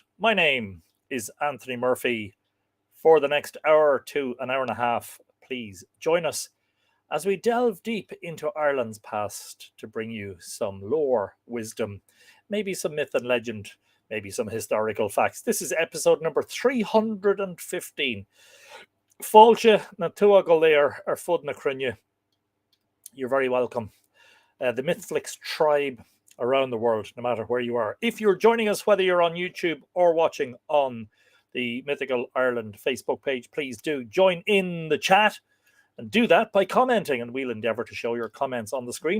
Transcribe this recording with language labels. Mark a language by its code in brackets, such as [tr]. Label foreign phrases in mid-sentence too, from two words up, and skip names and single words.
[en] My name is Anthony Murphy. For the next hour to an hour and a half, please join us as we delve deep into Ireland's past to bring you some lore, wisdom, maybe some myth and legend, maybe some historical facts. This is episode number 315. [ga] Fáilte na tua go léir ar fud na cruinne. [en] You're very welcome. The Mythflix tribe around the world, no matter where you are. If you're joining us, whether you're on YouTube or watching on the Mythical Ireland Facebook page, please do join in the chat and do that by commenting, and we'll endeavour to show your comments on the screen.